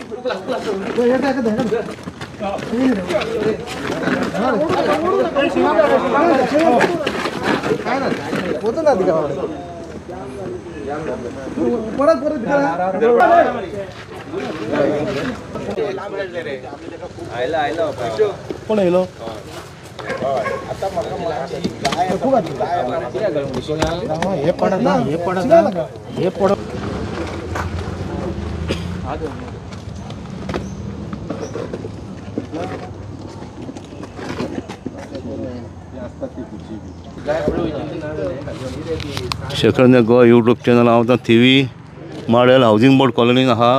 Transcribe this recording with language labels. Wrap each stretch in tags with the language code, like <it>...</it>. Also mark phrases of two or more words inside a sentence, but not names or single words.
<mr>होतं ना तिकडे परत कोण येलो हे पडत ना हे पडत</mr> <kok>शेखर गो यूट्यूब चॅनल हांव थिवी मॉडेल हाऊसिंग बोर्ड कॉलनीन आहा.</kok>